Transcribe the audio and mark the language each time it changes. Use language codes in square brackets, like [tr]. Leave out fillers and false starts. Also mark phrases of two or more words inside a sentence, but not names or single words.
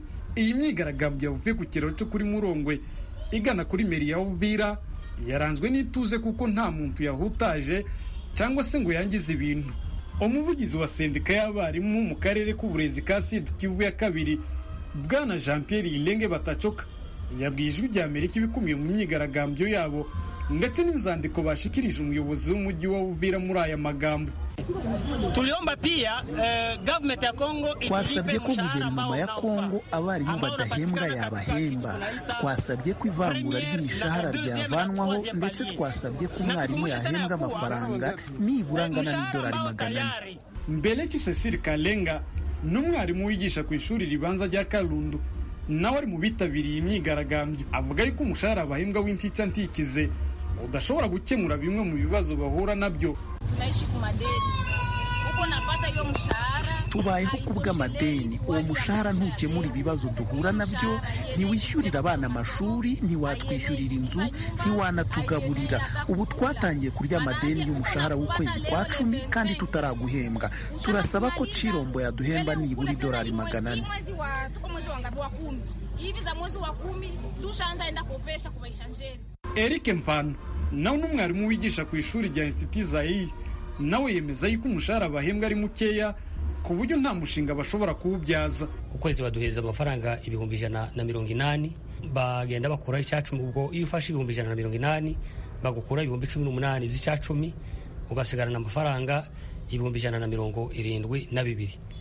[rw] Iyi myigaragambyo yavuye ku kiraro cyo kuri Murongwe igana kuri meri ya Uvira yaranzwe n'ituze kuko nta muntu yahutaje cyangwa se ngo yangize ibintu. Umuvugizi wa sendika y'abarimu mu karere k'uburezi ka Sud Kivu ya kabiri, Bwana Jean Pierre Ilenge Batacoka, yabwiye Ijwi rya Amerika ibikumiye mu myigaragambyo yabo ndetse n'inzandiko bashikirije umuyobozi w'umujyi wa Uvira muri aya magambo. [sw] Tuliomba pia government ya Kongo [rw] twasabye ko guverinoma ya Kongo abarimu badahembwa yabahemba, twasabye ko ivangura ry'imishahara ryavanwaho, ndetse twasabye ko umwarimu yahembwa amafaranga nibura angana n'idolari 400. Mbeleki Cecile Kalenga n'umwarimu wigisha ku ishuri ribanza rya Kalundu nawe ari mu bitabiriye imyigaragambyo, avuga yuko umushahara bahembwa w'intica ntikize udashobora gukemura bimwe mu bibazo bahura nabyo. [sw] Tunaishi ku madeni, uko napata hiyo mshahara, [rw] tubayeho kubw'amadeni. Uwo mushahara ntukemura ibibazo duhura nabyo, ntiwishyurira abana amashuri, ntiwatwishyurira inzu, ntiwanatugaburira. Ubu twatangiye kurya amadeni y'umushahara w'ukwezi kwa 10 kandi tutaraguhembwa. Turasaba ko Chirombo yaduhemba nibura idolari 400. [sw] hivi za mwezi wa 10 tushaanza enda kopesha kwa ishanjeri. [rw] Eric Mfano nawe n'umwarimu wigisha ku ishuri rya Institut Zaire nawe yemeza yuko umushahara bahembwa ari mukeya ku buryo nta mushinga bashobora kuwubyaza. Ku kwezi baduheza amafaranga 180, bagenda bakura icyacumi. Ubwo iyo ufashe 180 bagukura 18 by'icyacumi, ugasigarana amafaranga 172.